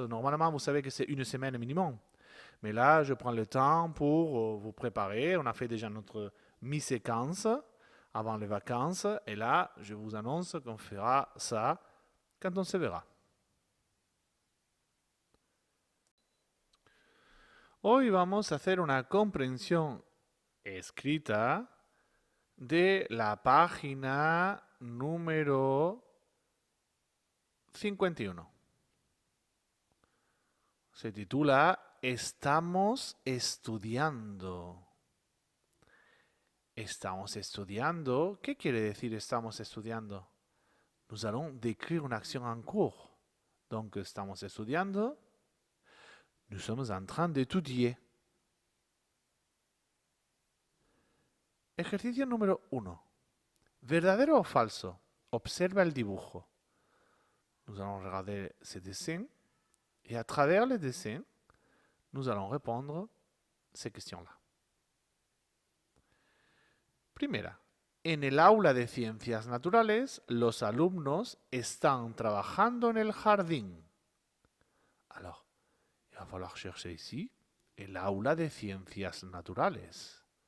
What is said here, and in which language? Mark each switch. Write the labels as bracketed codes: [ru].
[fr] Normalement, vous savez que c'est 1 semaine minimum. Mais là, je prends le temps pour vous préparer. On a fait déjà notre mi-séquence avant les vacances. Et là, je vous annonce qu'on fera ça quand on se verra. [es] Hoy vamos a hacer una comprensión escrita de la página número 51. Se titula Estamos estudiando. Estamos estudiando. ¿Qué quiere decir estamos estudiando? [fr] Nous allons décrire une action en cours. Donc, [es] estamos estudiando. [fr] Nous sommes en train d'étudier. [es] Ejercicio número 1. ¿Verdadero o falso? Observa el dibujo. [fr] Nous allons regarder ce dessin. Et à travers le dessin, nous allons répondre ces questions-là. [es] Primera, en el aula de ciencias naturales, los alumnos están trabajando en el jardín. [fr] Alors, il va falloir chercher ici [es] el aula de ciencias naturales.